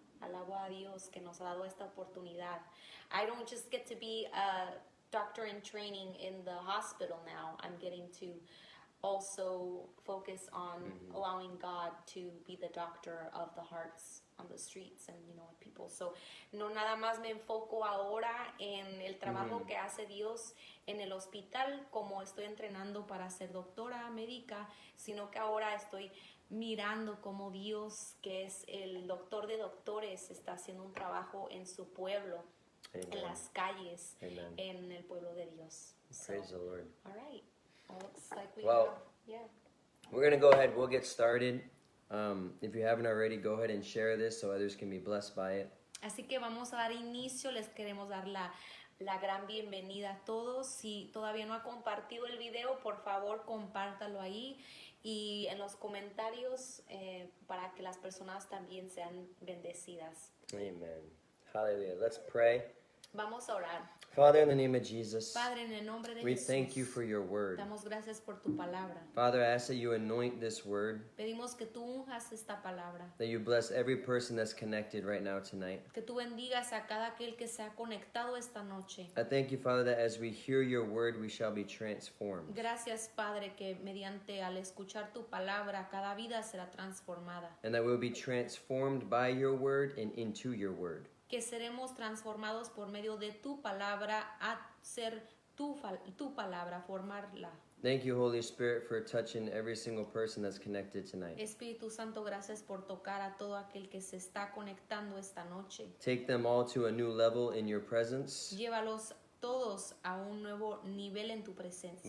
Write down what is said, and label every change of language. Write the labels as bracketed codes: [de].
[es] Alabo a Dios que nos ha dado esta oportunidad. [en] I don't just get to be a doctor in training in the hospital now. I'm getting to also focus on allowing God to be the doctor of the hearts on the streets and people. [es] So no nada más me enfoco ahora en el trabajo que hace Dios en el hospital, como estoy entrenando para ser doctora médica, sino que ahora estoy mirando cómo Dios, que es el doctor de doctores, está haciendo un trabajo en su pueblo. [en] Amen. [es] En las calles, [en] Amen. [es] en el pueblo de Dios. [en] Praise the Lord. All right. Well, looks like we Well, have, yeah. We're going to go ahead. We'll get started. If you haven't already, go ahead and share this so others can be blessed by it. [es] Así que vamos a dar inicio. Les queremos dar la gran bienvenida a todos. Si todavía no ha compartido el video, por favor, compártalo ahí. Y en los comentarios para que las personas también sean bendecidas. [en] Amen. Hallelujah. Let's pray. [es] Vamos a orar. [en] Father, in the name of Jesus, [es] Padre, en el nombre de [en] we [es] Jesús, [en] thank you for your word. [es] damos gracias por tu palabra. [en] Father, I ask that you anoint this word, [es] Pedimos que tú unjas esta palabra. [en] that you bless every person that's connected right now tonight. [es] Que tú bendigas a cada aquel que se ha conectado esta noche. [en] I thank you, Father, that as we hear your word, we shall be transformed. [es] Gracias, Padre, que mediante al escuchar tu palabra, cada vida será transformada. [en] And that we'll be transformed by your word and into your word. [es] Que seremos transformados por medio de tu palabra a ser tu palabra, formarla. [en] Thank you, Holy Spirit, for touching every single person that's connected tonight. [es] Espíritu Santo, gracias por tocar a todo aquel que se está conectando esta noche. [en] Take them all to a new level in your presence [es] Llévalos todos a un nuevo nivel en tu presencia.